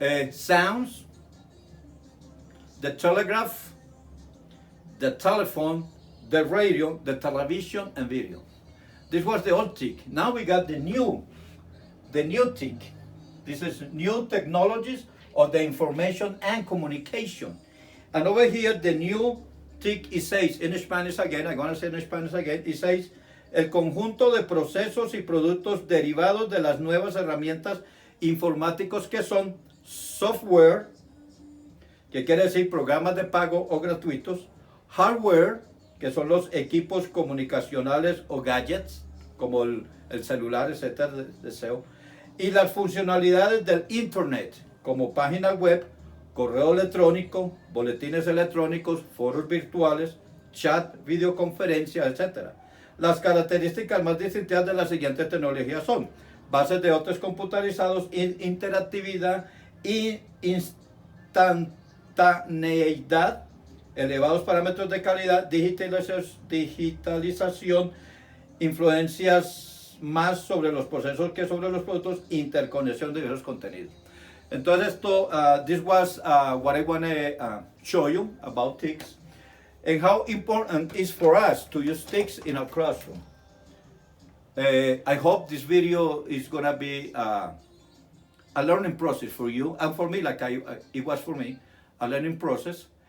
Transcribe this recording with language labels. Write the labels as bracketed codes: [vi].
[en] Sounds, the telegraph, the telephone, the radio, the television, and video. This was the old TIC. Now we got the new TIC. This is new technologies of the information and communication. And over here, the new TIC, it says in Spanish again, I'm going to say in Spanish again, it says, [es] el conjunto de procesos y productos derivados de las nuevas herramientas informáticos que son software, que quiere decir programas de pago o gratuitos, hardware, que son los equipos comunicacionales o gadgets, como el celular, etcétera, deseo, y las funcionalidades del Internet, como página web, correo electrónico, boletines electrónicos, foros virtuales, chat, videoconferencia, etcétera. Las características más distintivas de las siguientes tecnologías son bases de datos computarizados, interactividad y instantaneidad, elevados parámetros de calidad, digitalización, influencias más sobre los procesos que sobre los productos, interconexión de diversos contenidos. Entonces esto, [en] this was what I want to show you about TICs and how important it is for us to use TICs in our classroom. I hope this video is going to be a learning process for you and for me, like it was for me, a learning process.